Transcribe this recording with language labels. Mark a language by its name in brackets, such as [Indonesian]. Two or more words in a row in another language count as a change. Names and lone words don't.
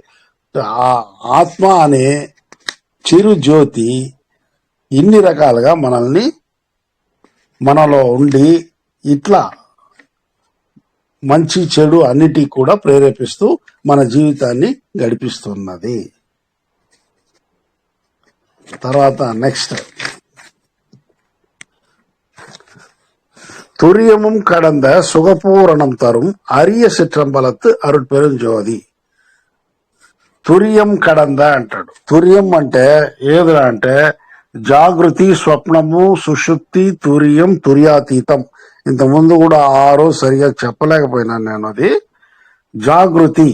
[Telugu] ఆత్మ అనే చిరు జ్యోతి ఇన్ని రకాలుగా మనలో ఉండి ఇట్లా మంచి చెడు అన్నిటి కూడా ప్రేరేపిస్తూ మన జీవితాన్ని గడిపిస్తున్నది. తర్వాత నెక్స్ట్, [Tamil] துரியமும் கடந்த சுகபூரணம் தரும் அரிய சிற்றம்பலத்து అరుட்పెరుంజోది. துரியம் கடந்த [Telugu] అంటాడు. తురియం అంటే ఏదిరా అంటే జాగృతి, స్వప్నము, సుషుప్తి, తురియం, తుర్యాతీతం. ఇంతకుముందు కూడా 6 సరిగా చెప్పలేకపోయినాను నేను. అది జాగృతి.